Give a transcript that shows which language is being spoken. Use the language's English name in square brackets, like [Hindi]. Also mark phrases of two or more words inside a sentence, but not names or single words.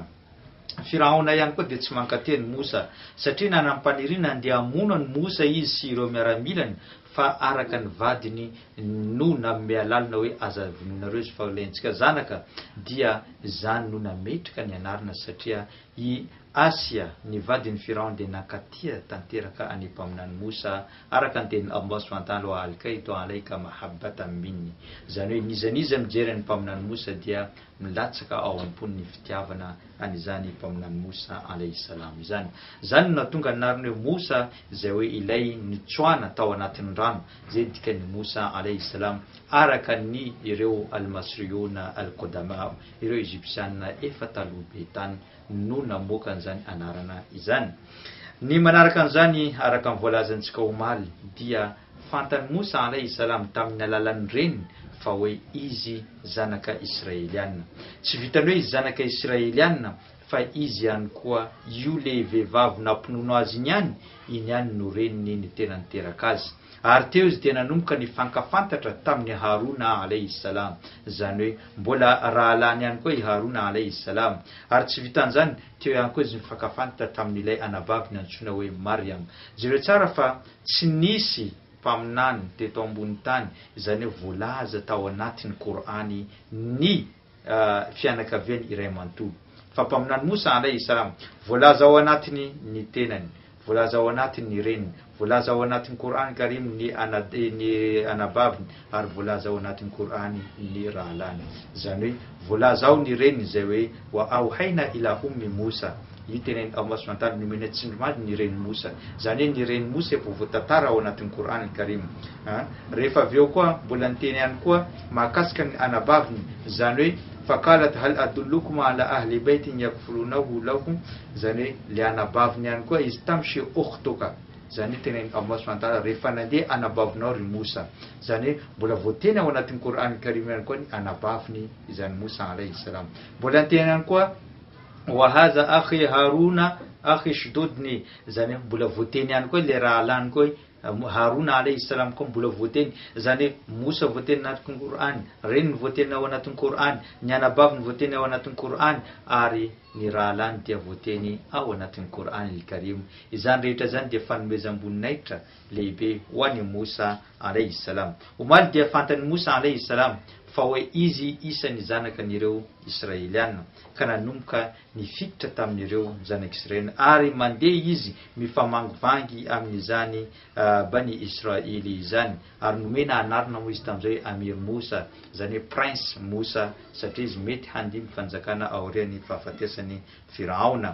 [Malagasy] Firaona ihany koa dia tsy mankateny Musa satria nanampaniriana andeha hamono ny Musa izy sy ireo miaramilany, fa araka ny vadiny no nanome lalina hoe aza vononareo izy fa ilaintsika zanaka, dia zany no nametraka ny anarana satria i Asia ny vadiny Firaona dia nakatia tanteraka any mpaminany Musa araka ny teny [Arabic] الله سبحانه وتعالى ألقيت عليك محبة مني, [Malagasy] zany hoe nizaniza mijery ny mpaminany Musa dia milatsaka ao am-pon'ny fitiavana an'izany mpaminany Musa [Arabic] عليه السلام [Malagasy] izany. Zany nahatonga anarany hoe Musa izay hoe ilay nitsoana tao anatin'ny rano, zay dikany Musa [Arabic] عليه السلام [Malagasy] araka ny ireo [Arabic] المصريون القدماء, [Malagasy] ireo Egyptiana efa taloha be tany no namoaka an'izany anarana izany. Ny manaraka an'izany araka ny voalazantsika omaly dia fantany Musa alayhi salam tamin'ny alalan'ny reniny fa hoe izy zanaka Israeliana. Tsy vitany hoe izy zanaka Israeliana fa izy ihany koa io le vehivavy nampinono azy iny ihany no reniny ny tena niteraka azy. Ary teo izy tena nanomboka ny fankafantatra tamin'ny Haruna [Arabic] عليه السلام, [Malagasy] zany hoe mbola rahalany ihany koa i Haruna [Arabic] عليه السلام. [Malagasy] Ary tsy vitan'izany teo ihany koa izy nifankafantatra tamin'ilay anabaviny antsoina hoe Mariam. Jereo tsara fa tsy nisy mpaminany teto ambony tany izany hoe voalaza tao anatin'ny Korany ny fianakaviany iray manontolo, fa mpaminany Musa [Arabic] عليه السلام [Malagasy] voalaza ao anatiny ny tenany, voalaza ao anatiny ny reniny, voalaza ao anatin'ny Korany Karim ny anabaviny, ary voalaza ao anatin'ny Korany ny rahalany. Zany hoe voalaza ao ny reniny izay hoe [Arabic] وأوحينا إلى أم موسى, [Malagasy] io tena [Arabic] الله سبحانه وتعالى [Malagasy] nomena tsindrimandry ny reny Musa, zany hoe ny reny Musa efa voatantara ao anatin'ny Korany Karim. Rehefa avy eo koa mbola niteny ihany koa mahakasika ny anabaviny, zany hoe [Arabic] فقالت هل أدلكم على أهل بيت يكفلونه لكم, [Malagasy] zany hoe le anabaviny ihany koa izy [Arabic] تمشي أختك, [Malagasy] zany hoe tena [Arabic] الله سبحانه وتعالى [Malagasy] rehefa nandeha anabavinao ry Musa, zany hoe mbola voateny ao anatin'ny Korany Karim ihany koa ny anabaviny izany Musa [Arabic] عليه السلام. [Malagasy] Mbola niteny ihany koa [Arabic] وهذا أخي هارون أخي اشددني, [Malagasy] zany hoe mbola voateny ihany koa le rahalany koa Haruna [Arabic] عليه السلام [Malagasy] koa mbola voateny, zany hoe Musa voateny anatin'ny Korany, reniny voateny ao anatin'ny Korany, ny anabaviny voateny ao anatin'ny Korany, ary ny rahalany dia voateny ao anatin'ny Korany Karim. Izany rehetra zany dia fanomezam-boninahitra lehibe ho an'i Musa [Arabic] عليه السلام. [Malagasy] Omaly dia fantany Musa [Arabic] عليه السلام [Malagasy] fa hoe izy isany zanakan'ireo israeliana ka nanomboka nifiditra tamin'ireo zanak'israely ary mandeha izy mifamangovangy amin'izany bany israely izany ary nomena anarina moa izy tamin'izay amir Mosa zany hoe prince Mosa satria izy mety handihy fanjakana aorian'ny fahafatesany Firaona.